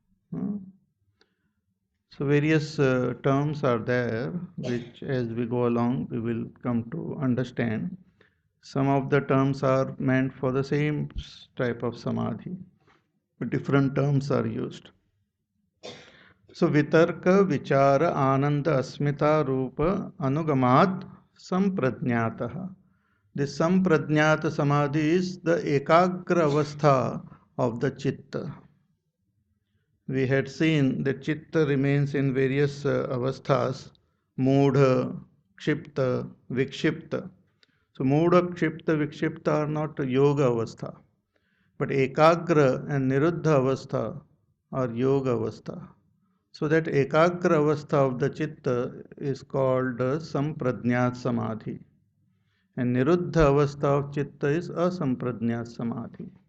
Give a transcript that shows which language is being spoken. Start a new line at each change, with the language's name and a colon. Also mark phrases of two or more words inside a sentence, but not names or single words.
English: So various terms are there which as we go along we will come to understand. Some of the terms are meant for the same type of samadhi, but different terms are used.
Sanskrit: So वितर्क, विचार, आनन्द, अस्मिता, रूप, अनुगमात्, सम्प्रज्ञातः.
English: This
Sanskrit: सम्प्रज्ञात समाधि
English: is the
Sanskrit: एकाग्र अवस्था
English: of the chitta. We had seen that chitta remains in various avasthas,
Sanskrit: मूढ, क्षिप्त, विक्षिप्त.
English: So
Sanskrit: मूढ, क्षिप्त, विक्षिप्त
English: are not
Sanskrit: योग अवस्था,
English: but ekagra and
Sanskrit: निरुद्ध अवस्था
English: are
Sanskrit: योग अवस्था.
English: So that
Sanskrit: एकाग्र अवस्था
English: of the chitta is called
Sanskrit: सम्प्रज्ञात समाधि,
English: and
Sanskrit: निरुद्ध अवस्था
English: of chitta is
Sanskrit: असम्प्रज्ञात समाधि.